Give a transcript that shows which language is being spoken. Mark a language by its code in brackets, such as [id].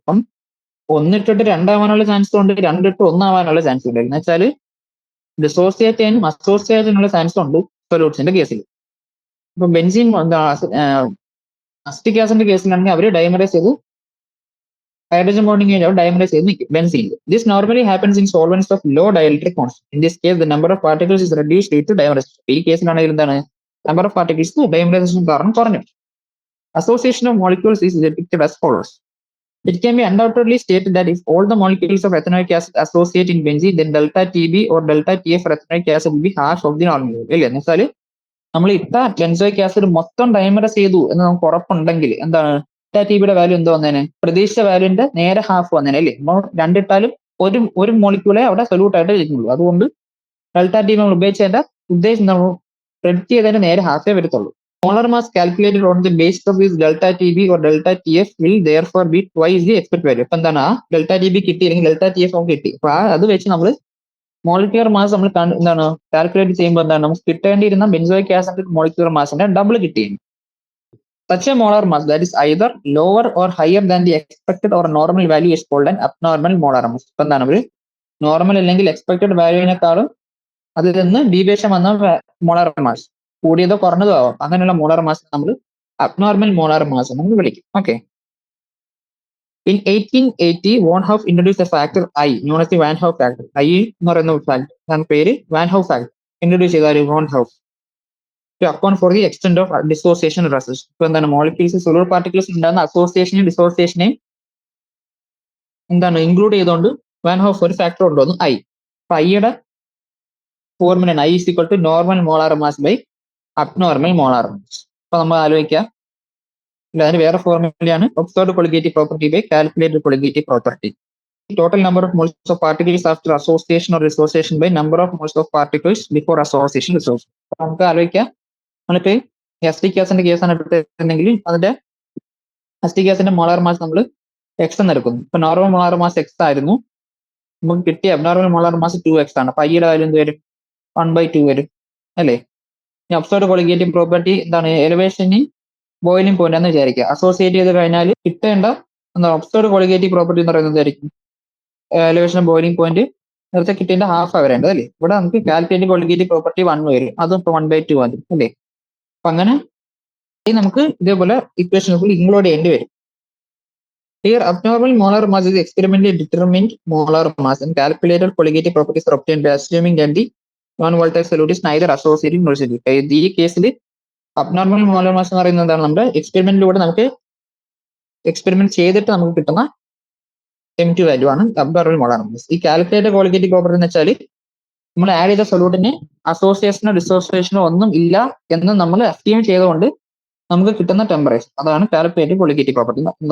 [ml] അപ്പം 1 ഇട്ടിട്ട് 2 ആവാനുള്ള ചാൻസ് ഉണ്ട്, 2 ഇട്ട് 1 ആവാനുള്ള ചാൻസ് ഉണ്ട്. എന്ന് വെച്ചാൽ ഡിസോസിയേറ്റ് ചെയ്യാനും അസോസിയേറ്റ് ചെയ്യാനുള്ള ചാൻസ് ഉണ്ട് സൊല്യൂട്ട്സിന്റെ കേസിൽ. ഇപ്പൊ ബെൻസീൻ അസിറ്റിക് ആസിഡിന്റെ കേസിലാണെങ്കിൽ അവർ ഡൈമറൈസ് ചെയ്ത് [en] hydrogen bonding age dimerize [ml] ചെയ്ത് നിൽക്കും benzene. [en] This normally happens in solvents of low dielectric constant. In this case, the number of particles is reduced due to dimerization. [ml] ഈ കേസിലാണെങ്കിൽ എന്താണ് number of particles dimerisation കാരണം കുറഞ്ഞു. [en] Association of molecules is depicted as follows. It can be undoubtedly stated that if all the molecules of ethanoic acid associate in benzene, then delta TB or delta TF for ethanoic acid will be half of the normal level. [ml] ഇല്ലേ എന്ന് വെച്ചാൽ നമ്മൾ ഇത്ര benzoic acid മൊത്തം ഡൈമറസ് ചെയ്തു എന്ന് നമുക്ക് ഉറപ്പുണ്ടെങ്കിൽ എന്താണ് ഡെൽറ്റ ടിബിയുടെ വാല്യൂ എന്തോ വന്നേനെ, പ്രതീക്ഷിച്ച വാല്യൂന്റെ നേരെ ഹാഫ് വന്നേനെ അല്ലേ. നമ്മൾ രണ്ടിട്ടാലും ഒരു മോളിക്യൂളെ അവിടെ സൊല്യൂട്ട് ആയിട്ട് ഇരിക്കുള്ളൂ. അതുകൊണ്ട് ഡെൽറ്റ ടിബി നമ്മൾ ഉപയോഗിച്ചതിന്റെ ഉദ്ദേശം നമ്മൾ പ്രെഡിക്റ്റ് ചെയ്തതിന്റെ നേരെ ഹാഫേ വരത്തുള്ളൂ. [en] Molar mass calculated on the basis of this delta TB or delta TF will therefore be twice the expected value. [ml] അപ്പൊ എന്താണ് ആ ഡെൽറ്റ TB കിട്ടിയില്ലെങ്കിൽ ഡെൽറ്റ TF നമുക്ക് കിട്ടി. അപ്പൊ അത് വെച്ച് നമ്മൾ മോളിക്യുലർ മാസ് നമ്മൾ എന്താണ് കാൽക്കുലേറ്റ് ചെയ്യുമ്പോൾ എന്താണ് നമുക്ക് കിട്ടേണ്ടിയിരുന്ന ബെൻസോയിക് ആസിഡ് മോളിക്യുലർ മാസിന്റെ ഡബിൾ കിട്ടിയിരുന്നു. [en] Such a molar mass that is either lower or higher than the expected or normal value is called an abnormal molar mass. [ml] ഇപ്പൊ എന്താണ് ഒരു നോർമൽ അല്ലെങ്കിൽ എക്സ്പെക്ടഡ് വാല്യൂവിനേക്കാളും അതിൽ നിന്ന് ഡീവിയേഷൻ വന്ന മോളാർ മാസ് കൂടിയതോ കുറഞ്ഞതോ ആവാം. അങ്ങനെയുള്ള മോളാർ മാസ് നമ്മൾ അബ്നോർമൽ മോളാർ മാസ് എന്ന് വിളിക്കും. Okay. [en] In 1880, Van Hoff introduced the factor I, known as the Van Hoff factor. [ml] I എന്ന് പറയുന്ന ഫാക്ടർ പേര് Van Hoff factor ഇൻട്രൊഡ്യൂസ് ചെയ്ത [en] Van Hoff to account for the extent of dissociation resistance. [ml] ഇപ്പൊ എന്താണ് molecules solid particles ഉണ്ടാകുന്ന അസോസിയേഷനെയും ഡിസോസിയേഷനെയും എന്താണ് include ചെയ്തുകൊണ്ട് van Hoff ഒരു ഫാക്ടർ ഉണ്ടോന്ന് ഐ. അപ്പൊ ഐയുടെ formula I is equal to normal molar mass by abnormal molar mass. അപ്പൊ നമ്മൾ ആലോചിക്കുക, അതിന് വേറെ ഫോർമുലയാണ് observed colligative property by calculated colligative property. [en] Total number of moles of particles after association or dissociation by number of moles of particles before association dissociation. [ml] അപ്പൊ നമുക്ക് ആലോചിക്കാം, നമ്മളിപ്പോ acetic ആസിഡിന്റെ കേസാണ് എടുത്തിട്ടുണ്ടെങ്കിൽ അതിന്റെ അസിറ്റിക് ആസിഡിന്റെ മോളാർ മാസ് നമ്മൾ എക്സ് എന്ന് എടുക്കുന്നു. ഇപ്പൊ നോർമൽ മോളാർ മാസ് എക്സ് ആയിരുന്നു, നമുക്ക് കിട്ടിയ അബ്നോർമൽ മോളാർ മാസ് 2x ആണ്. അപ്പൊ ഐയുടെ വാല്യൂ എന്ത് വരും? 1/2 വരും അല്ലേ. ഇനി ഒബ്സർവ്ഡ് കൊളിഗേറ്റീവ് പ്രോപ്പർട്ടി എന്താണ്? എലിവേഷന് ബോയിലിംഗ് പോയിന്റ് എന്ന് വിചാരിക്കുക. അസോസിയേറ്റ് ചെയ്ത് കഴിഞ്ഞാൽ കിട്ടേണ്ട എന്താ ഒബ്സർവ്ഡ് കൊളിഗേറ്റീവ് പ്രോപ്പർട്ടി എന്ന് പറയുന്നത് എന്തായിരിക്കും? എലിവേഷൻ ബോയിലിംഗ് പോയിന്റ് നേരത്തെ കിട്ടിയതിന്റെ ഹാഫ് ആ വരേണ്ടത് അല്ലേ. ഇവിടെ നമുക്ക് കാൽക്കുലേറ്റീവ് കൊളിഗേറ്റീവ് പ്രോപ്പർട്ടി 1 വരും, അതും ഇപ്പൊ 1/2 മതി അല്ലേ. അപ്പൊ അങ്ങനെ നമുക്ക് ഇതേപോലെ ഇക്വേഷനുകൾ ഇൻക്ലൂഡ് ചെയ്യേണ്ടി വരും. [en] Here, abnormal molar mass is experimentally determined molar mass and calculated colligative properties are obtained by assuming that the non-volatile solute is neither associating nor residue. [ml] ഈ കേസിൽ അബ്നോർമൽ മോളാർ മാസ് എന്ന് പറയുന്നത് എന്താണ്? നമ്മുടെ എക്സ്പെരിമെന്റിലൂടെ നമുക്ക് എക്സ്പെരിമെന്റ് ചെയ്തിട്ട് നമുക്ക് കിട്ടുന്ന M2 വാല്യൂ ആണ് അബ്നോർമൽ മോളാർ മാസ്. ഈ കാൽക്കുലേറ്റഡ് കൊളിഗേറ്റീവ് പ്രോപ്പർട്ടി എന്ന് വെച്ചാൽ നമ്മൾ ആഡ് ചെയ്ത സൊല്യൂട്ടിന് അസോസിയേഷനോ ഡിസോസിയേഷനോ ഒന്നും ഇല്ല എന്ന് നമ്മൾ അസ്യൂം ചെയ്തുകൊണ്ട് നമുക്ക് കിട്ടുന്ന ടെമ്പറേച്ചർ, അതാണ് കാൽക്കുലേറ്റഡ് കൊളിഗേറ്റീവ് പ്രോപ്പർട്ടി.